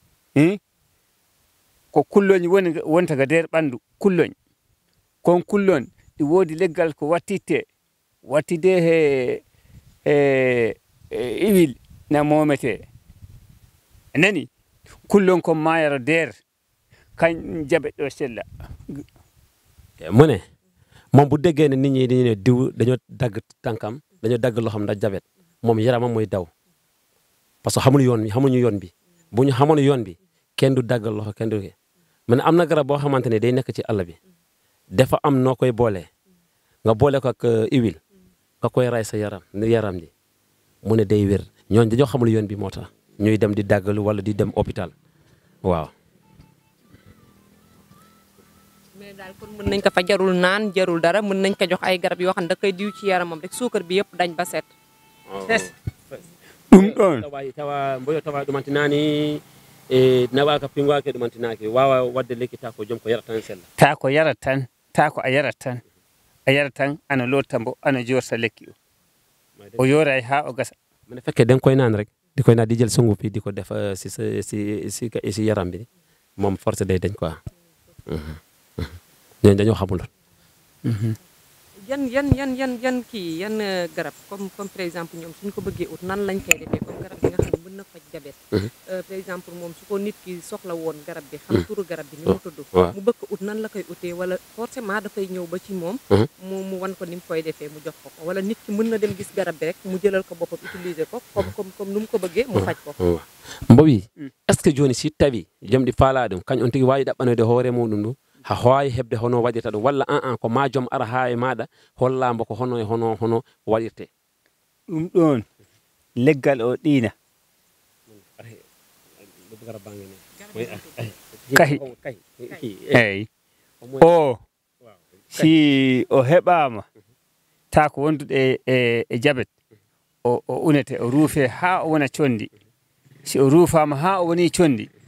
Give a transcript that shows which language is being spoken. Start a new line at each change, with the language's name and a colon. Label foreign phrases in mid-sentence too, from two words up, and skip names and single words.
Fula: ko kulloñ wonta ga nder ɓanndu kulloñ kon kullon ɗi woodi leggal ko wattide he iwil na momete nani kullon kon mayaro nder kan jabet ɗo sella
Wolof: mu ne moom bu déggee ne nit ñi dañu ne diw dañoo dagg tànkam dañoo dagg loxam ndax jabet moom yaramam mooy daw
French: parce que
Wolof: xamuñu yoon bi bu ñu xamoon yoon bi kenn du dagg loxo kenn du mu ne am na garab boo xamante ne day nekk ci àll bi dafa am noo koy boole nga boole ko ak iwil nga koy ray sa yaram ji mu ne day wér ñooñ dañoo xamul yoon bi moo tax ñuy dem di daggalu wala di dem hôpital waaw. mais daal kon mën nañ ko fa jarul naan jarul dara mën nañ ko jox ay garab yoo xam ne da koy diw ci yaramam rek suukar bi yëpp dañ ba set.
Fula: ɗum ɗon tawa mboyo tawa ɗumantinani e nawaka pingwake ɗumantinaki wawa wadde lekki ta ko joom ko yarata tan sella ta ko yarat tan a yarat tan ana lotta mbo ana jorta lekki o yoray ha o gasa
Wolof: mene fekke den koy naan rek di koy naan di jël sungu fi di ko def si yaram bi moom force day dañ quoi ñooñu dañoo xamul yan kii yan garab
French: comme par exemple
Wolof: ñoom suñ ko bëggee ut nan lañ koy defee comme garab bi nga xam ne mën na faj jabet
French: par exemple
Wolof: moom su ko nit ki soxla woon garab bi xam turu garab bi ni mu tudd mu bëgg ut nan la koy utee wala forcément dafay ñëw ba ci moom mu wan ko ni mu koy defee mu jox ko wala nit ki mën na dem gis garab bi rek mu jëlal ko boppam utiliser ko comme nu mu ko bëggee mu faj ko
Fula: mbowi
French: est ce que
Fula: joni si tawi jomɗi faala ɗum kañ on tigi wawi ɗaɓɓanoyde hoore muɗum ɗum ha howawi hebde hono waɗirta ɗum walla ko ma joom ara ha e maɗa hollamo ko hono waɗirte ɗum ɗon leggal o ɗiina kahi eyyi o si o heɓama ta ko wonduɗe e jabet o unete o ruufe ha o wona condi si o ruufama ha o woni condi